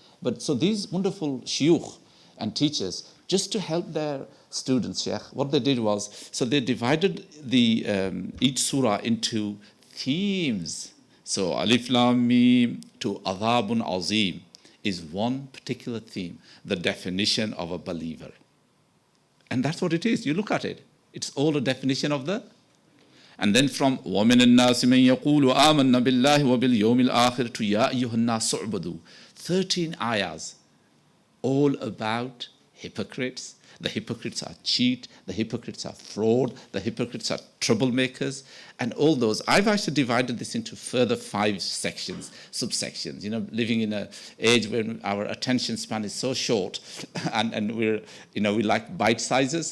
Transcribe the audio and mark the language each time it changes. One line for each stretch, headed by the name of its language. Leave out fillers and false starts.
English: But so these wonderful shuyukh and teachers, just to help their students, Sheikh, what they did was, so they divided each surah into themes. So Alif Lam Mim to Adhabun Azim is one particular theme, the definition of a believer. And that's what it is. You look at it. It's all a definition of the. And then from
Arabic: وَمِنَ النَّاسِ مَنْ يَقُولُ آمَنَّا بِاللَّهِ وَبِالْيَوْمِ الْآخِرِ
English: to
Arabic: يَا أَيُّهَا النَّاسُ اعْبُدُوا.
English: 13 ayahs, all about hypocrites. The hypocrites are cheat, the hypocrites are fraud, the hypocrites are troublemakers, and all those. I've actually divided this into further 5 sections, subsections. Living in an age when our attention span is so short, and we're, we like bite sizes.